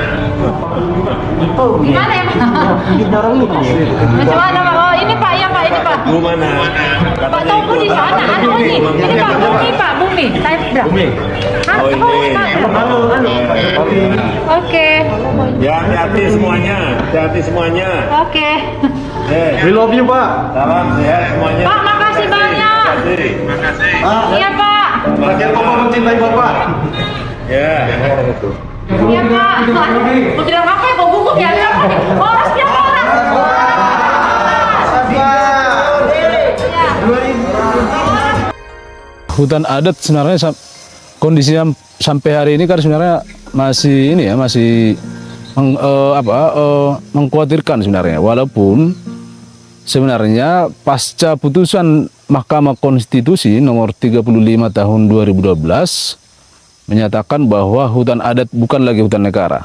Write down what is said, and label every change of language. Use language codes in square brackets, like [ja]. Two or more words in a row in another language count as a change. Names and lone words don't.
[id] Gimana ya Pak? Macam mana Pak? Oh ini Pak, ya Pak, ini Pak. Bu mana? Pak Togu di sana, ini Pak, Bumi Pak, Bumi. Saya bilang. Bumi. Oh ini. Oke. Ya hati-hati semuanya. Oke. [en] We love you [id] Pak. Salam sehat semuanya. Pak, makasih banyak. Iya Pak. Bagian Bapak mencintai Bapak. Ya. Iya Pak. Mau bilang apa ya? Kok gugup ya? [bbc] Horas dia horas. [id] Hutan adat sebenarnya kondisinya sampai hari ini kan sebenarnya masih ini ya, masih mengkhawatirkan sebenarnya, walaupun sebenarnya pasca putusan Mahkamah Konstitusi nomor 35 tahun 2012 menyatakan bahwa hutan adat bukan lagi hutan negara.